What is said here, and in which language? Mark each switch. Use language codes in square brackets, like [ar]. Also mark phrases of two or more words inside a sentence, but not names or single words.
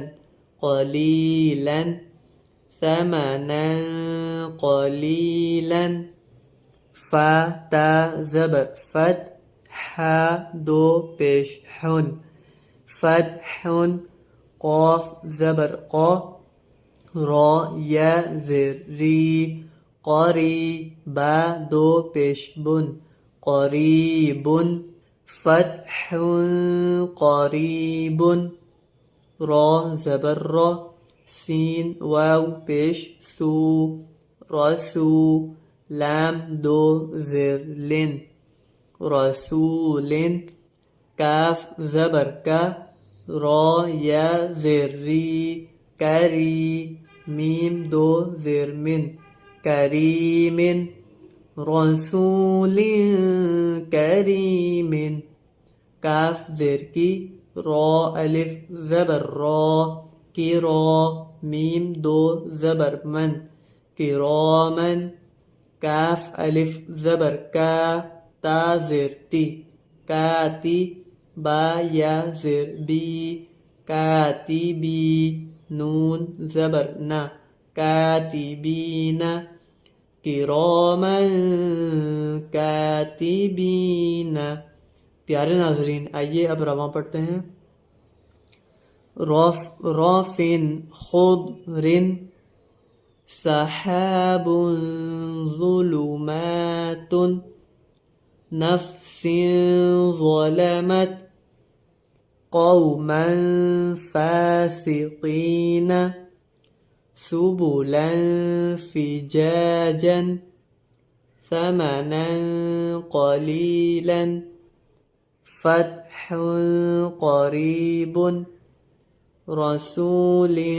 [ar] قلیلا ثمنا قلیلا [ur] فا تا زبر فت حا دو پیش حن فتح قاف زبر قا را یا زر ری قری با دو پیش بن قریب فتح قریب را زبر را سین واو پیش سو رسو لام دو زر لن رسول کاف زبر کا را یا زر ری کری میم دو زر من کریم [ar] رسول کریم [ur] کاف زر کی را الف زبر را کی را میم دو زبر من کرامن کاف الف زبر کا تا زر تی کاتی با یا زر بی کاتبی نون زبر نا [ar] کاتبین کراما [ur] کاتبین پیارے ناظرین آئیے اب رواں پڑھتے ہیں [ar] رافن خضر سحاب ظلمات نفس ظلمت قوما فاسقين سبلا فجاجا ثمنا قليلا فتح قريب رسول